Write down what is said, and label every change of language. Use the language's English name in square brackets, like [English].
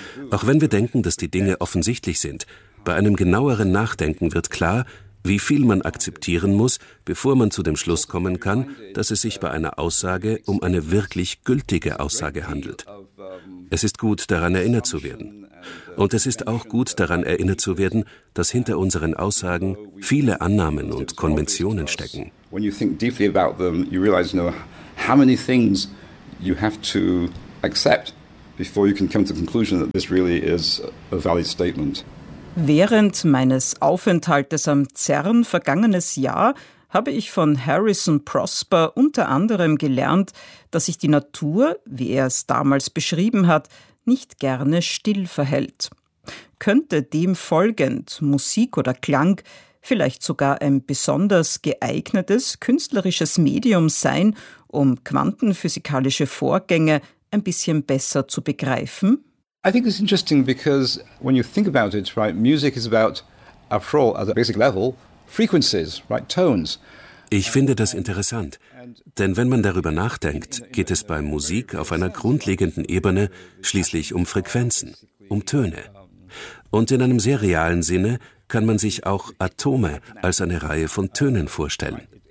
[German] Auch wenn wir denken, dass die Dinge offensichtlich sind, bei einem genaueren Nachdenken wird klar, wie viel man akzeptieren muss, bevor man zu dem Schluss kommen kann, dass es sich bei einer Aussage um eine wirklich gültige Aussage handelt. Es ist gut, daran erinnert zu werden. Und es ist auch gut, daran erinnert zu werden, dass hinter unseren Aussagen viele Annahmen und Konventionen stecken. [English] When you think deeply about them, you realize, you know, how many things you have to accept before you can come to the conclusion that this really is a valid statement. [German] Während meines Aufenthaltes am CERN vergangenes Jahr habe ich von Harrison Prosper unter anderem gelernt, dass sich die Natur, wie er es damals beschrieben hat, nicht gerne still verhält. Könnte dem folgend Musik oder Klang vielleicht sogar ein besonders geeignetes künstlerisches Medium sein, um quantenphysikalische Vorgänge ein bisschen besser zu begreifen? [English] I think it's interesting because when you think about it, right, music is about, after all, at a basic level, frequencies, right, tones. [German] Ich finde das interessant, denn wenn man darüber nachdenkt, geht es bei Musik auf einer grundlegenden Ebene schließlich um Frequenzen, um Töne. Und in einem sehr realen Sinne kann man sich auch Atome als eine Reihe von Tönen vorstellen.